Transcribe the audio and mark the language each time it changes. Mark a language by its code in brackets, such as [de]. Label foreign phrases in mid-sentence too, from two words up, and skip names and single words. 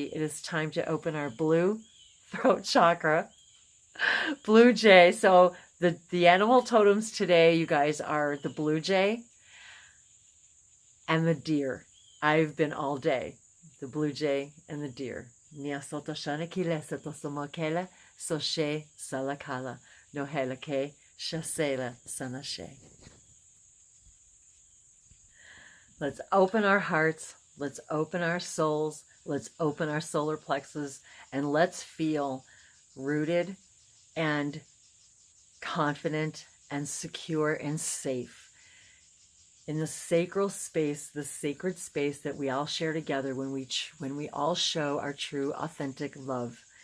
[en] It is time to open our blue throat chakra. Blue jay. So the animal totems today, you guys, are the blue jay and the deer. I've been all day. The blue jay and the deer. Nia soto shana kile soto somokele soshe salakala no helake shasela sanashe. Let's open our hearts. Let's open our souls. Let's open our solar plexus, and let's feel rooted and confident and secure and safe in the sacral space, the sacred space that we all share together when we all show our true, authentic love.